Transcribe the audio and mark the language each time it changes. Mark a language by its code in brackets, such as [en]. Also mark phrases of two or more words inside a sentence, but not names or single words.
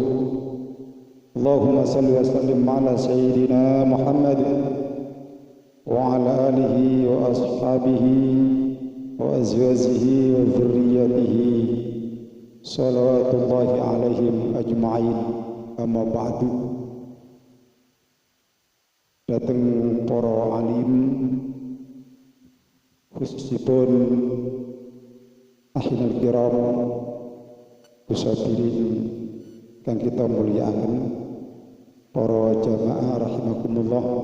[ar] اللهم صل وسلم على سيدنا محمد وعلى آله وأصحابه وأزواجه وذرياته صلوات الله عليهم أجمعين. أما بعد. [jv] Datang para alim khususipun [ar] أهل الكرام [jv] kusadirin kang kita mulyakaken, para jamaah rahimakumullah.